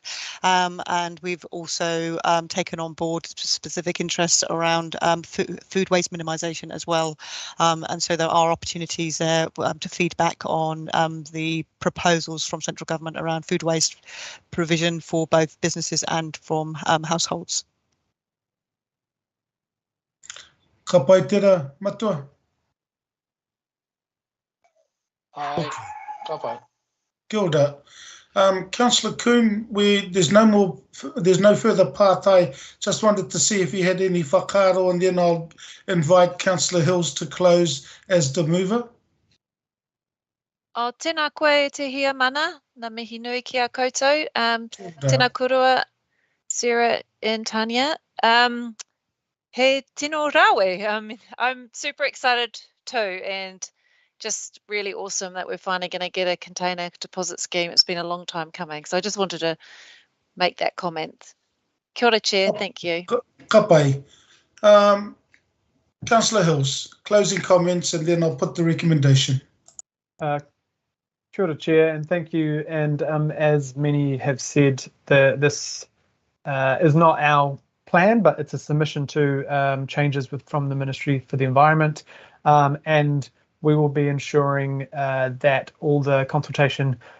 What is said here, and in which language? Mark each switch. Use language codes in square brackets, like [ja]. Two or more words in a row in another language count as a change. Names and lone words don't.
[en] And we've also taken on board specific interests around food waste minimisation as well. And so there are opportunities there to feedback on the proposals from central government around food waste provision for both businesses and from households. [mi] Ka pai tera, Matua? Aye, ka pai. Kia ora. [en] Councillor Coon, there's no further pātai. Just wanted to see if you had any whakaaro, and then I'll invite Councillor Hills to close as the mover. [mi] O tēnā koe te hia mana, na mihi nui ki a koutou. Tēnā kurua, Sarah and Tanya. He tino rawe. [en] I'm super excited too, and just really awesome that we're finally going to get a container deposit scheme. It's been a long time coming, so I just wanted to make that comment. [mi] Kia ora, [en] Chair. Thank you. [mi] Ka pai. [en] Councillor Hills, closing comments, and then I'll put the recommendation. [mi] Kia ora, [en] Chair, and thank you. And as many have said, this is not our plan, but it's a submission to changes from the Ministry for the Environment, and we will be ensuring that all the consultation